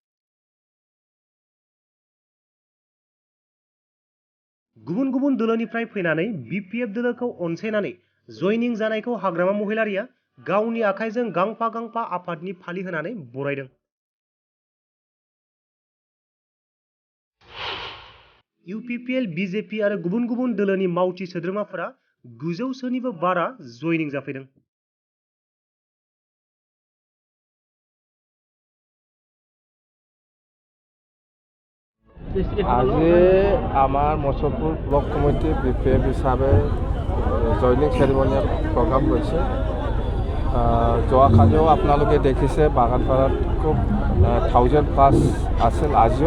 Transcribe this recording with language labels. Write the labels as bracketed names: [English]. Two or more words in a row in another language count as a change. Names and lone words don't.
[Bodo] गुबुन गुबुन दोलोनिफ्राय फैनानै BPF दोलोखौ अनसायनानै जयनिं जानायखौ हाग्रामा महिलारिया गावनि आखाइजों गांफा गांफा आफादनि फालि होनानै बरायदों UPPL BJP आरो गुबुन गुबुन दोलोनि मावथि सोद्रोमाफोरा 900सोनिबो बारा जयनिं जाफैदों [Assamese] আজি আমাৰ মুছলপুৰ ব্লক কমিটি BPF হিচাপে [English] joining ceremonial program [Assamese] লৈছে যোৱাকালিও আপোনালোকে দেখিছে বাগানপাৰাত খুব 1000+ আছিল আজিও